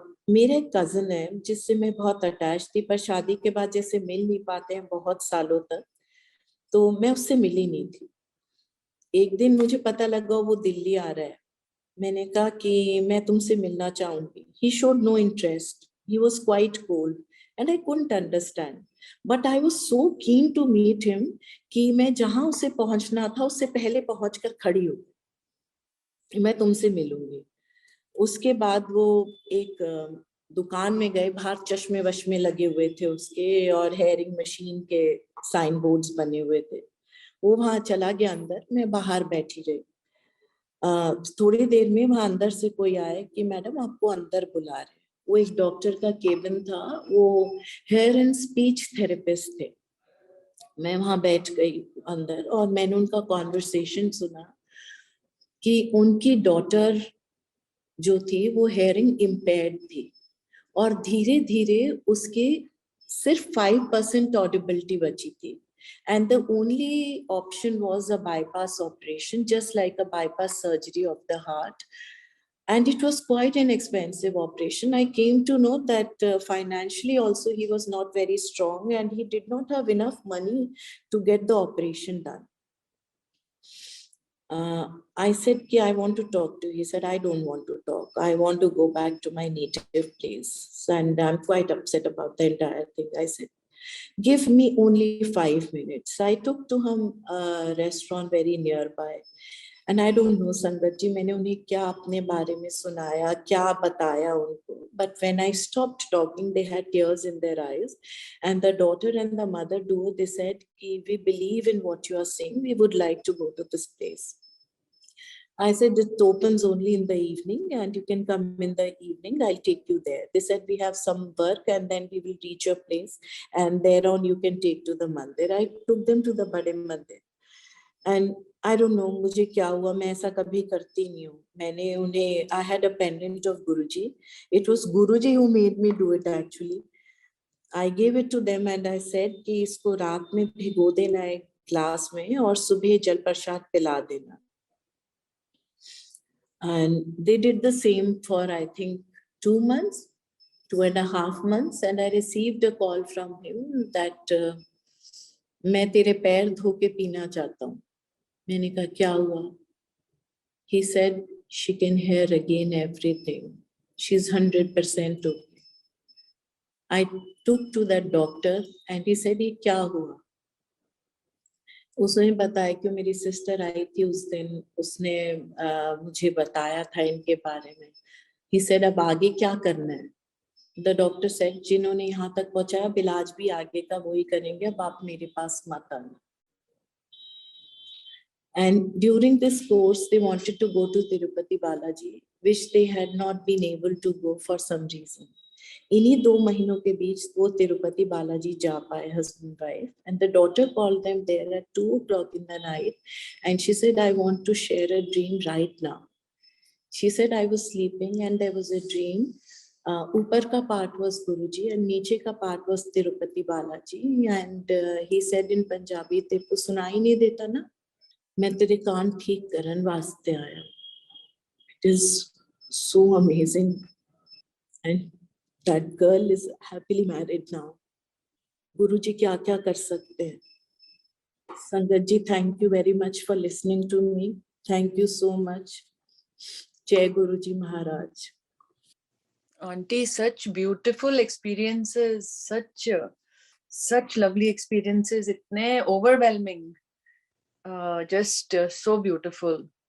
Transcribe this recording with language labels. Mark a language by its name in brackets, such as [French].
[Hindi] मेरा एक कजन है जिससे मैं बहुत अटैच थी, पर शादी के बाद जैसे मिल नहीं पाते हैं बहुत सालों तक, तो मैं उससे मिली नहीं थी। एक दिन मुझे पता लगा वो दिल्ली आ रहा है। मैंने कहा कि मैं तुमसे मिलना चाहूंगी। [English] He showed no interest. He was quite cold and I couldn't understand. But I was so keen to meet him [Hindi] कि मैं जहां उसे पहुंचना था उससे पहले पहुंचकर खड़ी हूँ, मैं तुमसे मिलूंगी। उसके बाद वो एक दुकान में गए, बाहर चश्मे वश्मे लगे हुए थे उसके और हेयरिंग मशीन के साइन बोर्ड्स बने हुए थे। वो वहां चला गया अंदर, मैं बाहर बैठी रही। थोड़ी देर में वहां अंदर से कोई आए कि मैडम आपको अंदर बुला रहे हैं। वो एक डॉक्टर का केबिन था, वो हेयर एंड स्पीच थेरेपिस्ट थे। मैं वहां बैठ गई अंदर और मैंने उनका कॉन्वर्सेशन सुना कि उनकी डॉटर जो थी वो हेयरिंग इम्पेयर्ड थी और धीरे धीरे उसके सिर्फ 5% ऑडिबिलिटी बची थी। [English] And the only option was a bypass operation, just like a bypass surgery of the heart. And it was quite an expensive operation. I came to know that financially also he was not very strong and he did not have enough money to get the operation done. I said, I want to talk to you. He said, I don't want to talk. I want to go back to my native place. And I'm quite upset about the entire thing. I said, give me only 5 minutes. I took to him a restaurant very nearby. And I don't know, [Hindi] Sangat ji, मैंने उन्हें क्या अपने बारे में सुनाया, क्या बताया उनको. [English] But when I stopped talking, they had tears in their eyes. And the daughter and the mother duo, they said, we believe in what you are saying. We would like to go to this place. I said, it opens only in the evening and you can come in the evening. I'll take you there. They said, we have some work and then we will reach your place. And thereon you can take to the mandir. I took them to the Bade Mandir. And I don't know, [Hindi] मुझे क्या हुआ, मैं ऐसा कभी करती नहीं हूँ. मैंने उन्हें, [English] I had a pendant of Guruji. It was Guruji who made me do it actually. I gave it to them and I said [Hindi] कि इसको रात में भिगो देना एक ग्लास में और सुबह जल प्रसाद पिला देना. [English] And they did the same for, I think, 2 months, 2.5 months. And I received a call from him that [Hindi] मैं तेरे पैर धो के पीना चाहता हूँ. मैंने कहा क्या हुआ? [English] He said, she can hear again everything. She's 100% okay. I took to that doctor and he said, [Hindi] ये क्या हुआ? उसने बताया कि मेरी सिस्टर आई थी उस दिन, उसने मुझे बताया था इनके बारे में. [English] He said, [Hindi] अब आगे क्या करना है? [English] The doctor said, [Hindi] जिन्होंने यहाँ तक पहुंचाया अब इलाज भी आगे का वही करेंगे, अब आप मेरे पास मत आना. [English] And during this course, they wanted to go to Tirupati Balaji, which they had not been able to go for some reason. [Hindi] इन्हीं 2 महीनों के बीच वो तिरुपति बालाजी जा पाए, [English] husband wife, and the daughter called them there at 2:00 in the night, and she said, I want to share a dream right now. She said, I was sleeping and there was a dream. [Hindi] ऊपर का [English] part was Guruji and [Hindi] नीचे का [English] part was Tirupati Balaji, and he said in Punjabi, [Hindi] तेरे को सुनाई नहीं देता ना, मैं तेरे कान ठीक करन वास्ते आया. [English] It is so amazing. And that girl is happily married now. [Hindi] गुरुजी क्या क्या कर सकते हैं. [English] Sangat ji, thank you very much for listening to me. Thank you so much. [Hindi] जय गुरुजी महाराज. [English] Auntie, such beautiful experiences, such lovely experiences, itne overwhelming, just so beautiful.